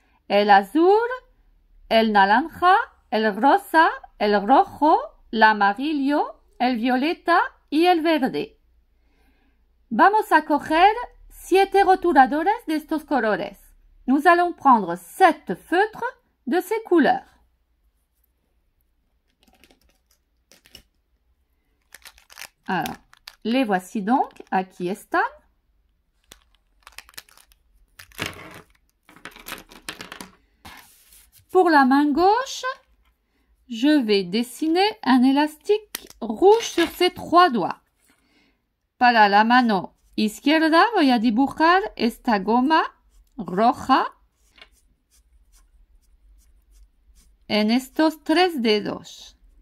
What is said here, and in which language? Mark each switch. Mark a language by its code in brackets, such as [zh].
[es] El azul, el naranja, el rosa, el rojo, el amarillo, el violeta y el verde. Vamos a coger 7 rotuladores de estos colores. [fr] Nous allons prendre 7 feutres de ces couleurs. Alors, les voici donc. [es] Aquí están. [fr] Pour la main gauche, je vais dessiner un élastique rouge sur ces 3 doigts. [es] Para la mano izquierda voy a dibujar esta goma roja en estos 3 dedos.